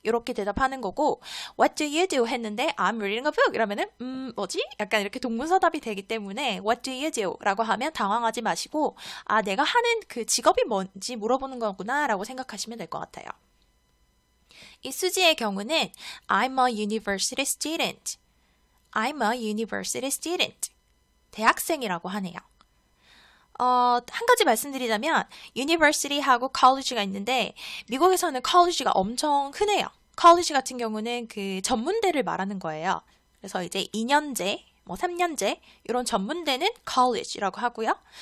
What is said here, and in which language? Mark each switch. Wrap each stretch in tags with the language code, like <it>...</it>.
<ko>이렇게 대답하는 거고</ko> <en>What do you do?</en> <ko>했는데</ko> <en>I'm reading a book.</en> <ko>이러면은 뭐지? 약간 이렇게 동문서답이 되기 때문에</ko> <en>What do you do?</en> <ko>라고 하면 당황하지 마시고 아 내가 하는 그 직업이 뭔지 물어보는 거구나 라고 생각하시면 될 것 같아요. 이 수지의 경우는</ko> <en>I'm a university student. I'm a university student.</en> <ko>대학생이라고 하네요. 한 가지 말씀드리자면 university하고 college가 있는데 미국에서는 college가 엄청 흔해요. college 같은 경우는 그 전문대를 말하는 거예요. 그래서 이제 2년제, 뭐 3년제 이런 전문대는 college라고 하고요.</ko>